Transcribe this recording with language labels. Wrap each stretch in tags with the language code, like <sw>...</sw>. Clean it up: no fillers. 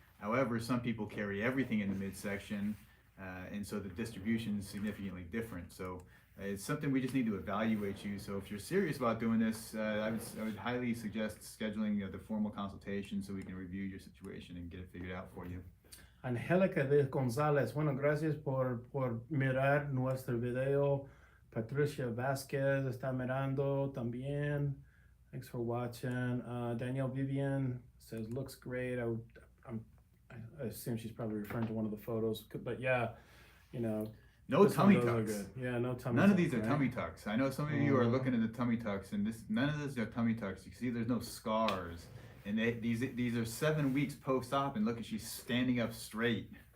<en>However, some people carry everything in the midsection, and so the distribution is significantly different. So it's something we just need to evaluate you. So if you're serious about doing this, I would highly suggest scheduling the formal consultation so we can review your situation and get it figured out for you.</en> <es>Angélica de González, bueno, gracias por mirar nuestro video. Patricia Vázquez está mirando también.</es> <en>Thanks for watching. Danielle Vivian says, looks great. I assume she's probably referring to one of the photos, but yeah, No tummy tucks. Yeah, no tummy tucks. None of these are tummy tucks. I know some of you are looking at the tummy tucks, and none of these are tummy tucks. You see, there's no scars, and these are 7 weeks post-op, and look, at she's standing up straight.</en>